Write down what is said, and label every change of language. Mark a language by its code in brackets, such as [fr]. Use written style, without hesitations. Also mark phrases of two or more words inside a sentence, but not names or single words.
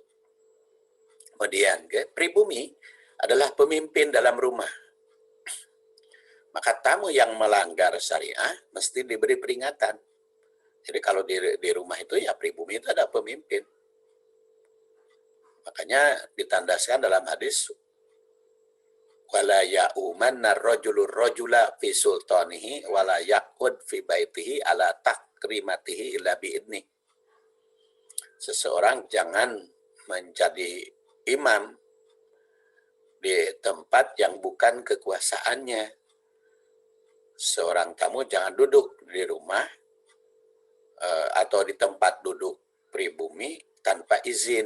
[id] Kemudian pribumi adalah pemimpin dalam rumah. Maka tamu yang melanggar syariah mesti diberi peringatan. Jadi kalau di rumah itu ya pribumi itu ada pemimpin. Makanya ditandaskan dalam hadis, [ar] ولا يؤمنن الرجل الرجل في سلطانه ولا يقعد في بيته على تكرمته إلا بإذنه. [id] Seseorang jangan menjadi imam di tempat yang bukan kekuasaannya. Seorang tamu jangan duduk di rumah atau di tempat duduk pribumi tanpa izin.